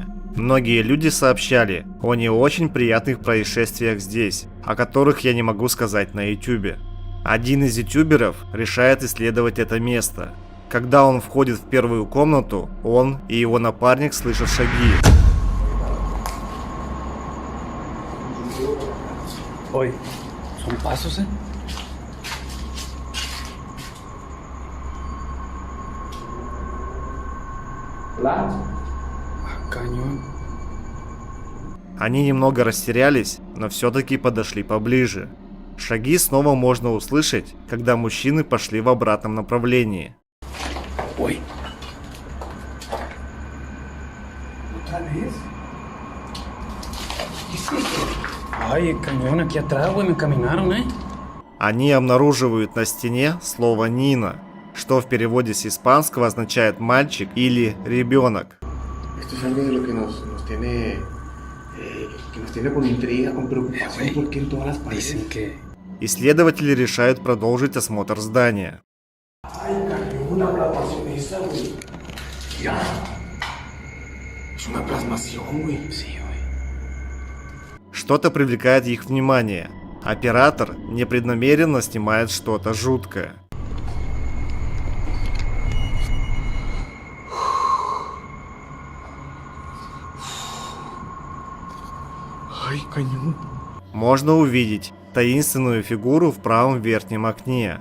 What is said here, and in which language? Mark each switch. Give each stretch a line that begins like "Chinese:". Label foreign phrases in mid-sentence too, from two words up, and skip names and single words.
Russian: Многие люди сообщали о не очень приятных происшествиях здесь, о которых я не могу сказать на YouTube. Один из ютуберов решает исследовать это место. Когда он входит в первую комнату, он и его напарник слышат шаги. Ой,
Spanish: son pasos, Cañón.
Russian: Они немного растерялись, но все-таки подошли поближе. Шаги снова можно услышать, когда мужчины пошли в обратном направлении. Ой.
Spanish: Ay, cañón, aquí atrás, güey, me caminaron,
Russian: Они обнаруживают на стене слово «Нина», что в переводе с испанского означает «мальчик» или «ребенок».
Spanish: Esto es algo de lo que nos tiene con intriga, con preocupación, porque en todas las paredes. Dicen que...
Russian: Исследователи решают продолжить осмотр здания.
Spanish: Ay, cayó una plasmación esa, güey. Ya. Es una plasmación, güey. Sí, güey.
Russian: что-то привлекает их внимание. Оператор непреднамеренно снимает что-то жуткое. Можно увидеть таинственную фигуру в правом верхнем окне.